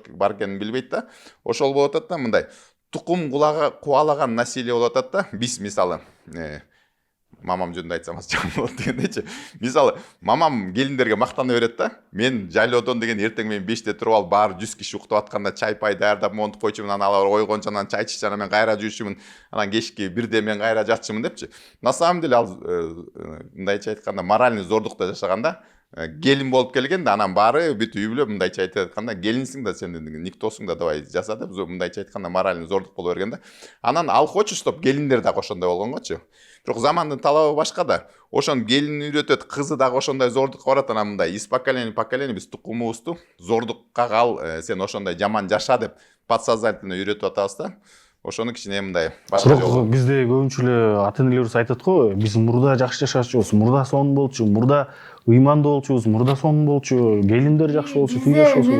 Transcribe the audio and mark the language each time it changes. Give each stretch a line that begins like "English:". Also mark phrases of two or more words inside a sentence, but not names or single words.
Kyrgyz: бар экенин билбейт да ошол болуп атат да мындай тукум кубалаган насилие болуп атат да биз мисалы мамам жөнүндө айтсам аз жаман болот дегендейчи мисалы мамам келиндерге мактана берет да мен жайлоодон деген эртең менен 5те туруп алып баары 100 киши уктап атканда чай пай даярдап монтуп койчумун анан алар ойгончу анан чай иччү анан мен кайра жуучумун анан кечки 1де мен кайра жатчумун депчи
Russian: на самом деле
Kyrgyz: ал мындайча айтканда моральный зордукта жашаган да келин болуп келген да анан баары бүт үй бүлө мындайча айтып атканда келинсиң да сен никтосуң да давай жаса деп мындайча айтканда моральный зордук боло берген да анан ал
Russian: хочет чтоб
Kyrgyz: келиндер дагы ошондой болгонгочу бирок замандын талабы башка да ошону келин үйрөтөт кызы дагы ошондой зордукка барат анан мындай
Russian: из поколения в поколение
Kyrgyz: биз тукумубузду зордукка кал сен ошондой жаман жаша деп подсознательно үйрөтүп атабыз да ошону кичине мындай башка Бирок жолу. бизде көбүнчө эле ата энелерибиз айтат го, биз мурда жакшы жашачубуз, мурда сонун болчу, мурда ыймандуу болчубуз, мурда сонун болчу, келиндер жакшы болчу, күй жакшы болчу.